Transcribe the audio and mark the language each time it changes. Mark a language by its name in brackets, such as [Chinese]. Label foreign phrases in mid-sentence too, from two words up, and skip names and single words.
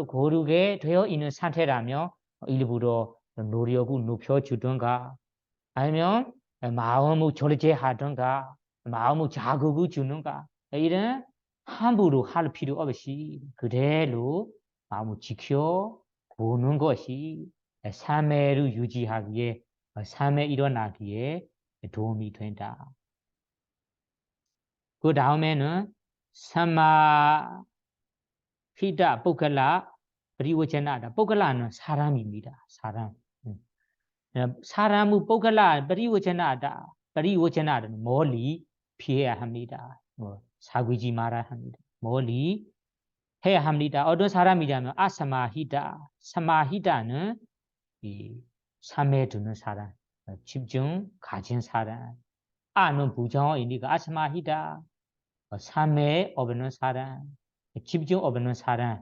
[Korean] 고르게 되어 있는 상태라면 일부러 노력을 높여주든가 아니면 마음을 절제하든가 마음을 자극을 주는가 이런 함부로 할 필요 없이 그대로 마음을 지켜보는 것이 삶을 유지하기에 삶에 일어나기에 도움이 된다. [Pali] 그 다음에는 사마 히다 ปุกกะละ ปริวจนะ다. [Korean] ปุกกะละ는 사람입니다. 사람. 사람의 [Pali] ปุกกะละ ปริวจนะ [Korean] 다. ปริวจนะ는 멀리 피해야 합니다. 사귀지 말아야 합니다. 멀리 해야 합니다. 어떤 사람이냐면 아사마히다. 사마히다는 이 삶에 두는 사람, 집중 가진 사람. 아는 부정어이니까 아사마히다. 삶에 없는 사람, 집중 없는 사람.